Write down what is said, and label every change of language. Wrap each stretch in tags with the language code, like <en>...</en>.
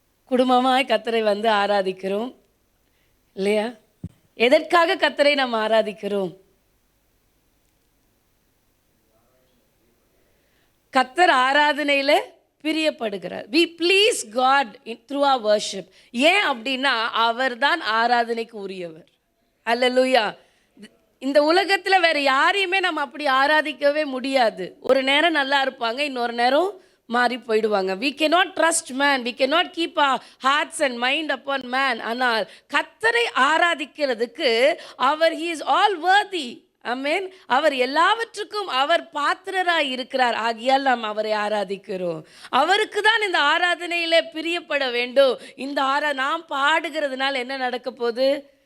<ta>குடும்பமாய் கர்த்தரை வந்து ஆராதிக்கிறோம் இல்லையா? எதற்காக கர்த்தரை நாம் ஆராதிக்கிறோம்? கர்த்தர் ஆராதனையில் பிரியப்படுகிறார்.</ta> <en>we please God through our worship.</en> <ta>ஏன் அப்படின்னா அவர் தான் ஆராதனைக்கு உரியவர். அல்லேலூயா. இந்த உலகத்தில் வேற யாரையுமே நம்ம அப்படி ஆராதிக்கவே முடியாது. ஒரு நேரம் நல்லா இருப்பாங்க, இன்னொரு நேரம் மாறி போயிடுவாங்க.</ta> <en>we cannot trust man, we cannot keep our hearts and mind upon man.</en> <ta>ஆனால் கர்த்தரை ஆராதிக்கிறதுக்கு அவர்</ta> <en>he is all worthy.</en> <ta>ஆமென். அவர் எல்லாவற்றுக்கும் அவர் பாத்திரராய் இருக்கிறார். ஆகியால் நாம் அவரை ஆராதிக்கிறோம். அவருக்கு தான் இந்த ஆராதனையிலே பிரியப்பட வேண்டும். இந்த நாம் பாடுகிறதுனால என்ன நடக்க போகுது?</ta>